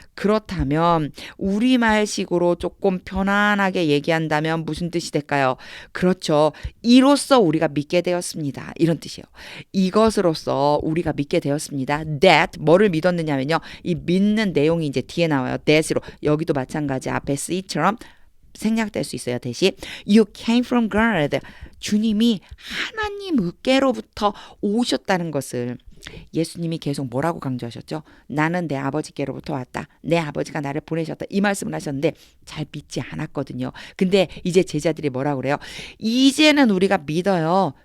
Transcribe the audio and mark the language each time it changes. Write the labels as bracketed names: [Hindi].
[Korean] 그렇다면 우리말식으로 조금 편안하게 얘기한다면 무슨 뜻이 될까요? 그렇죠. 이로써 우리가 믿게 되었습니다. 이런 뜻이에요. 이것으로써 우리가 믿게 되었습니다. That 뭐를 믿었느냐면요. 이 믿는 내용이 이제 뒤에 나와요. That으로 여기도 마찬가지 앞에 C처럼 생략될 수 있어요. [English] 대신 You came from God. [Korean] 주님이 하나님께로부터 오셨다는 것을 예수님이 계속 뭐라고 강조하셨죠? 나는 내 아버지께로부터 왔다. 내 아버지가 나를 보내셨다. 이 말씀을 하셨는데 잘 믿지 않았거든요. 근데 이제 제자들이 뭐라고 그래요? 이제는 우리가 믿어요.